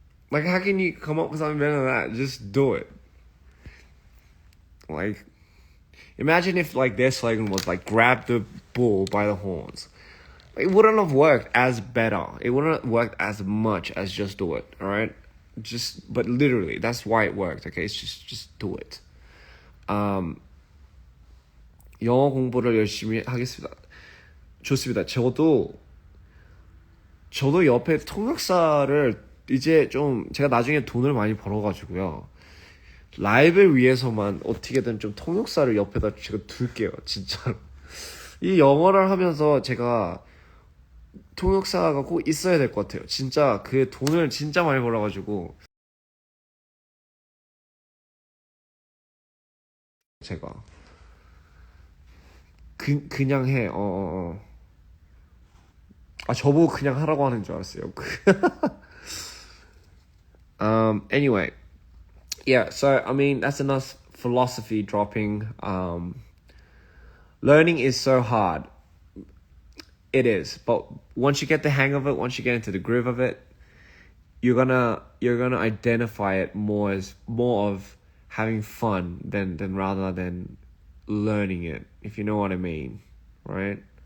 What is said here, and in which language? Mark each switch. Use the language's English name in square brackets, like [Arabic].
[English] Like, how can you come up with something better than that? Just do it. Like, imagine if, like, their slogan was, like, grab the bull by the horns. It wouldn't have worked as better. It wouldn't have worked as much as just do it, alright? But literally, that's why it worked, okay? It's just do it. [Korean] 영어 공부를 열심히 하겠습니다. 좋습니다. 저도 옆에 통역사를 이제 좀 제가 나중에 돈을 많이 벌어가지고요. 라이브를 위해서만 어떻게든 좀 통역사를 옆에다 제가 둘게요. 진짜로. 이 영어를 하면서 제가 통역사가 꼭 있어야 될 것 같아요. 진짜 그 돈을 진짜 많이 벌어가지고 제가 그냥 해. 아, 저보고 그냥 하라고 하는 줄 알았어요. [English] Anyway, yeah, so I mean that's enough philosophy dropping. Learning is so hard. It is, but once you get the hang of it, once you get into the groove of it, you're gonna identify it more as more of having fun than rather than learning it, if you know what I mean, right?